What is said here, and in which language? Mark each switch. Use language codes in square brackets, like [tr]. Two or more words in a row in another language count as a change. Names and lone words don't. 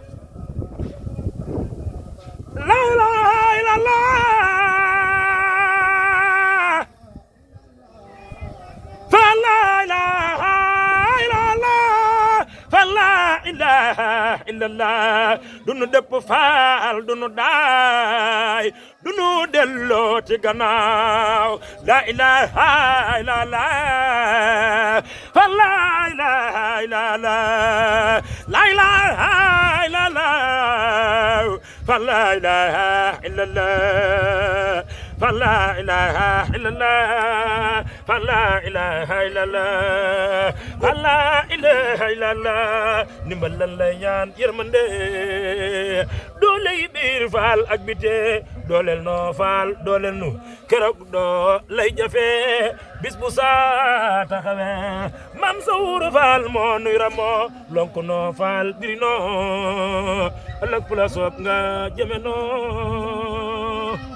[ar] لا إله إلا الله فلا إله إلا الله فلا إله إلا الله fa la ilaha illallah [wo] dunu dëpp Faal dunu daay dunu delloo ci gannaaw [ar] لا إله إلا الله فلا إله إلا الله لا إله إلا الله فلا إله إلا الله فلا إله إلا الله فلا إله إلا الله فلا إله إلا الله [wo] ndimbal lan lay ñaan yërmande dooley biir faal ak bite dooleel noo faal dooleel nu keroog doo lay jafe bis bu saa taxawe mam sawuru faal moo nuy ramoo lonk noo faal diri noo ëllëg fu la soob nga jëme noo